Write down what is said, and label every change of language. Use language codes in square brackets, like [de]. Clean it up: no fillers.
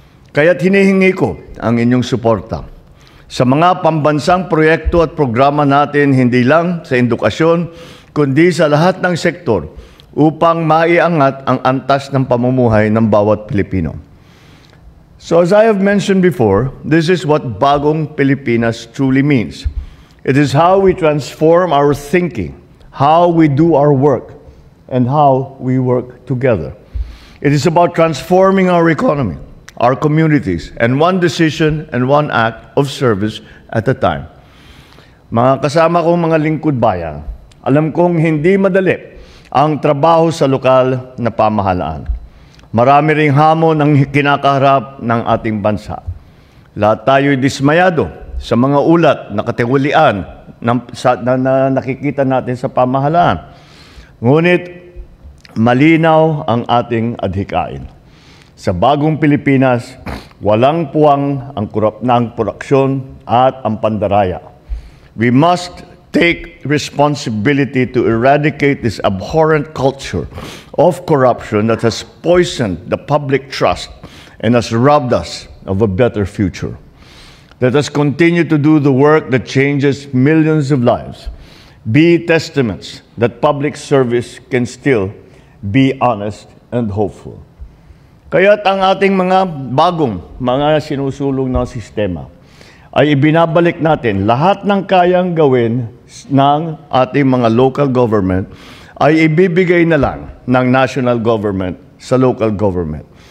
[tl] Kaya't hinihingi ko ang inyong suporta sa mga pambansang proyekto at programa natin hindi lang sa edukasyon, kundi sa lahat ng sektor upang maiangat ang antas ng pamumuhay ng bawat Pilipino. [en] So as I have mentioned before, this is what Bagong Pilipinas truly means. It is how we transform our thinking, how we do our work, and how we work together. It is about transforming our economy, our communities, and one decision and one act of service at a time. [tl] Mga kasama kong mga lingkod bayan, alam kong hindi madali ang trabaho sa lokal na pamahalaan. Marami ring hamon ang kinakaharap ng ating bansa. Lahat tayo'y dismayado sa mga ulat na katiwalian na nakikita natin sa pamahalaan. Ngunit malinaw ang ating adhikain. Sa Bagong Pilipinas, walang puwang ang korupsyon at ang pandaraya. [en] We must take responsibility to eradicate this abhorrent culture of corruption that has poisoned the public trust and has robbed us of a better future. Let us continue to do the work that changes millions of lives. Be testaments that public service can still be honest and hopeful. [tl] Kaya't ang ating mga mga sinusulong na sistema ay ibinabalik natin lahat ng kayang gawin ng ating mga local government ay ibibigay na lang ng national government sa local government.